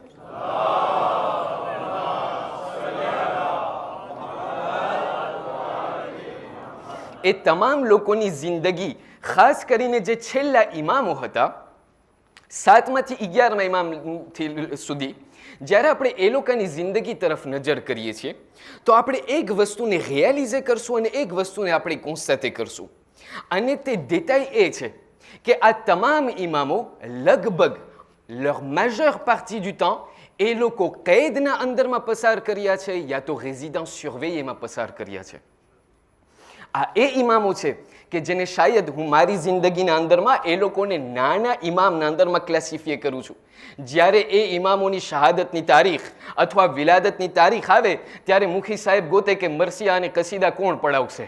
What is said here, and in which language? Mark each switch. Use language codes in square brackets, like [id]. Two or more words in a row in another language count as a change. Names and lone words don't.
[gu] એ તમામ લોકોની જિંદગી, ખાસ કરીને જે છેલ્લા ઇમામો હતા 7માંથી 11મા ઇમામ સુધી, જ્યારે આપણે એ લોકોની જિંદગી તરફ નજર કરીએ છીએ તો આપણે એક વસ્તુને રિયલાઇઝ કરશું અને એક વસ્તુને આપણે કોન્સ્ટેટ કરશું. અને તે détail એ છે કે આ તમામ ઇમામો લગભગ [fr] leur majeure partie du temps [gu] એ લોકો કૈદના અંદરમાં પસાર કર્યા છે યા તો [fr] résidence surveillée [gu] પસાર કર્યા છે. આ એ ઇમામો છે કે જેને શાયદ હું મારી જિંદગીના અંદરમાં એ લોકોને નાના ઇમામના અંદરમાં ક્લાસિફાય કરું છું. જ્યારે એ ઇમામોની શહાદતની તારીખ અથવા વિલાદતની તારીખ આવે ત્યારે મુખી સાહેબ ગોતે કે મરસિયા અને કસીદા કોણ પડાવશે.